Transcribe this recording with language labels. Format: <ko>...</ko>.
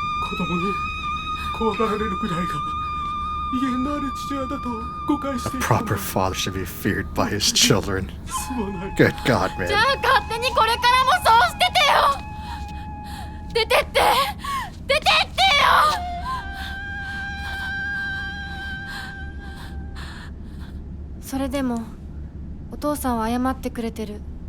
<ja>子供に怖がられるくらいが威厳のある父親だと誤解して</ja> <en>A</en> <ja>いたの</ja> <en>proper father should be feared by his children.</en> <ja>すまない。</ja> <en>Good God, man.</en> <ja>じゃあ勝手にこれからもそうしててよ。出てって出てってよ。それでもお父さんは謝ってくれてる。</ja>